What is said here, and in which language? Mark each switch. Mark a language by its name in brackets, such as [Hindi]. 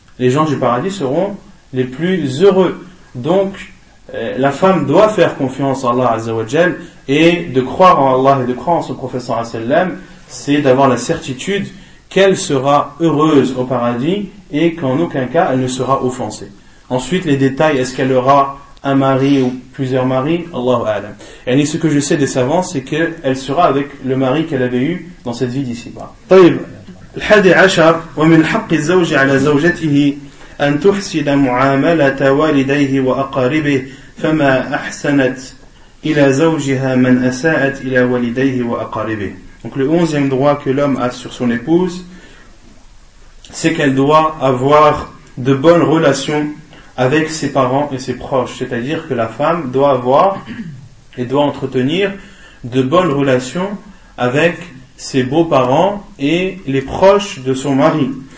[French] Les gens du paradis seront les plus heureux. Donc, la femme doit faire confiance en Allah Azza wa Jal et de croire en Allah et de croire en son prophète sallam, c'est d'avoir la certitude qu'elle sera heureuse au paradis et qu'en aucun cas elle ne sera offensée. Ensuite, les détails, est-ce qu'elle aura un mari ou plusieurs maris, Allahu a'lam. Et ce que je sais des savants, c'est qu'elle sera avec le mari qu'elle avait eu dans cette vie d'ici-bas. [Arabic] طيب الحادي عشر ومن حق الزوج على زوجته أن تحسن معاملة والديه وأقاربه فما أحسنت إلى زوجها من أساءت إلى والديه وأقاربه. [French] Donc le 11e droit que l'homme a sur son épouse, c'est qu'elle doit avoir de bonnes relations avec ses parents et ses proches. C'est-à-dire que la femme doit avoir et doit entretenir de bonnes relations avec ses beaux-parents et les proches de son mari.